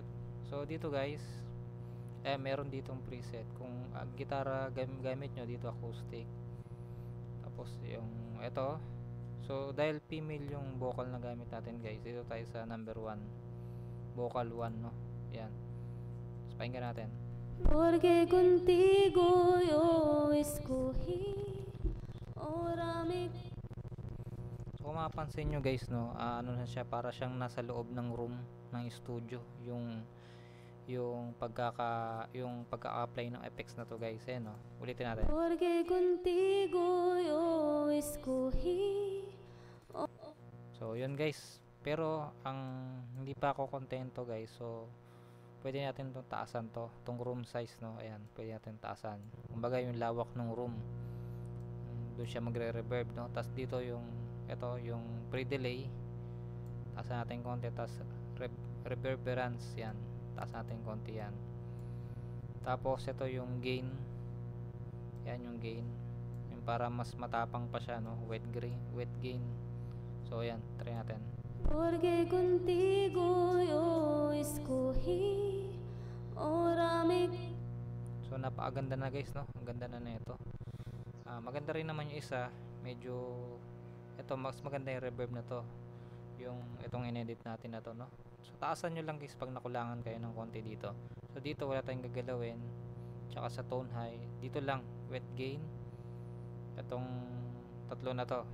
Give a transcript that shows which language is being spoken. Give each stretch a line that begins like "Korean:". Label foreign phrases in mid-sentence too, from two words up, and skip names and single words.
Filipino: So dito guys, meron ditong preset. Kung gitara gamit nyo, dito acoustic. Tapos yung ito, so dahil female yung vocal na gamit natin guys, dito tayo sa number 1, vocal 1 yan. So pakinggan natin.
Spanish: Porque contigo yo escogí. Ahora mi.
Filipino: So kung mapapansin nyo guys ano na siya, para siyang nasa loob ng room ng studio, yung pagka-apply ng effects na to guys. Ayan ulitin natin.
Spanish: Porque contigo yo escogí.
Filipino: So yun guys, pero ang hindi pa ako kontento guys, so pwede natin itong taasan itong
English: room size
Filipino: ayan, pwede natin taasan, kumbaga yung lawak ng room, doon siya magre-reverb tapos dito yung pre-delay, taasan natin konti, tapos reverberance, yan, taasan natin konti yan. Tapos ito yung gain, yan yung gain, yung para mas matapang pa siya
English: wet gain.
Filipino: So ayan, try natin.
Spanish: Porque contigo yo escogí. Ahora mi.
Filipino: So napakaganda na guys ang ganda na nito. Maganda rin naman yung isa, medyo ito, mas maganda yung reverb na to, yung itong inedit natin na to So taasan nyo lang guys pag nakulangan kayo ng konti dito. So dito wala tayong gagalawin, tsaka sa
English: tone high
Filipino: dito lang
English: wet gain,
Filipino: itong tatlo na to.